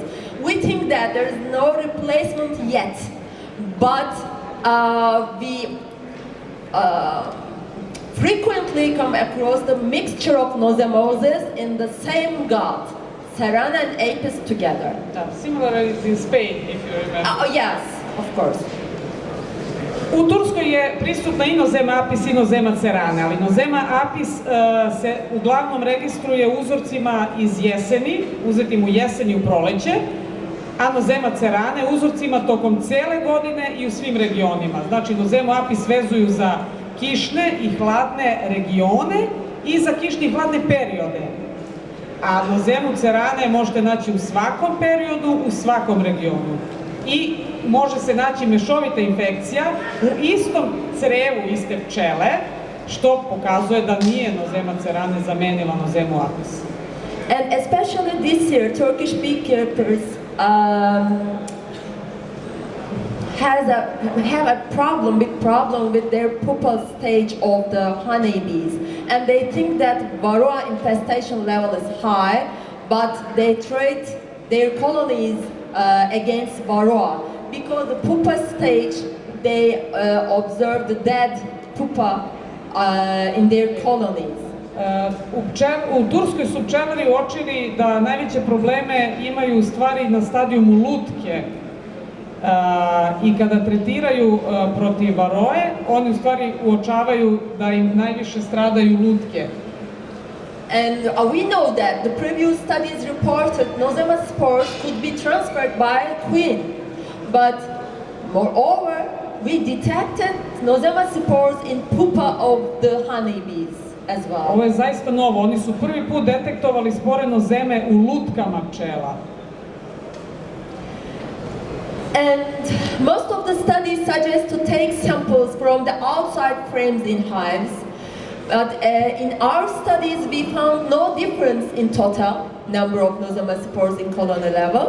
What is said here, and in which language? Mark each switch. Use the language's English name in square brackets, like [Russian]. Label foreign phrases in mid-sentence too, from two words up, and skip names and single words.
[English] We think that there is no replacement yet, but we frequently come across the mixture of nozemoses in the same gut, ceranae and apis together. Similar is in Spain, if you remember. Yes, of course. [Serbian] U Turskoj je prisutna i Nozema apis i Nozema ceranae, ali Nozema apis se uglavnom registruje uzorcima iz jeseni, uzetim u jesen i u proleće, a Nozema ceranae uzorcima tokom cele godine i u svim regionima. Znači, Nozemu apis vezuju za kišne i hladne regione i za kišne i hladne periode. A Nozemu ceranae možete naći u svakom periodu, u svakom regionu. I može se naći mešovita infekcija u istom crevu iste pčele, što pokazuje da nije Nozema ceranae zamenila Nozemu apis. [English] And especially this year, Turkish beekeepers have a big problem with their pupa stage of the honeybees, and they think that varroa infestation level is high, but they treat their colonies against varroa because the pupa stage they observe the dead pupa in their colonies. [Serbian] U Turskoj su pčelari uočili da najveće probleme imaju u stvari na stadijumu lutke i kada tretiraju protiv varoe, oni u stvari uočavaju da im najviše stradaju lutke. [English] And we know that the previous studies reported Nozema spores could be transferred by a queen, but moreover, we detected Nozema spores in pupa of the honeybees as well. [Serbian] Ovo je zaista novo, oni su prvi put detektovali spore Nozeme u lutkama pčela. [English] And most of the studies suggest to take samples from the outside frames in hives. But in our studies, we found no difference in total number of Nozema spores in colony level.